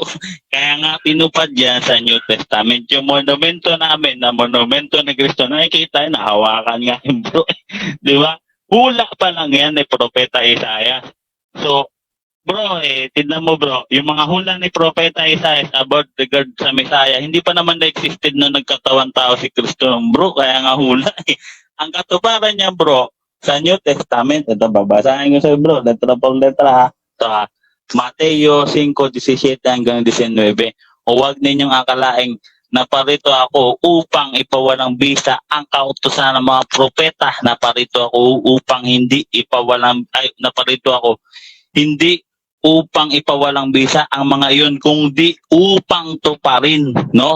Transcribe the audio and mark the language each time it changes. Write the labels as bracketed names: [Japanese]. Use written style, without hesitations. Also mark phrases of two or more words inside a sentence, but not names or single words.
[Filipino] Kaya nga tinupad yan sa [English] New Testament. [Filipino] Yung monumento namin na monumento ni Kristo, nakikita, nahawakan nga yun, bro. Di ba? Hula pa lang yan ni Propeta Isaiah. So, bro, tignan mo, bro, yung mga hula ni Propeta Isaiah [English] about regard [Filipino] sa Messiah, hindi pa naman na-existed na nagkatawan tao si Kristo, bro. Kaya nga hula. Ang katuparan niya, bro, sa [English] New Testament, [Filipino] ito babasahin ko sa'yo, bro, [Spanish] letra por letra, [Filipino] sa Mateo 5:17-19. O huwag ninyong akalaing naparito ako upang ipawalang bisa ang kautusan ng mga propeta. Naparito ako upang hindi upang ipawalang bisa ang mga iyon, kundi upang tuparin, no?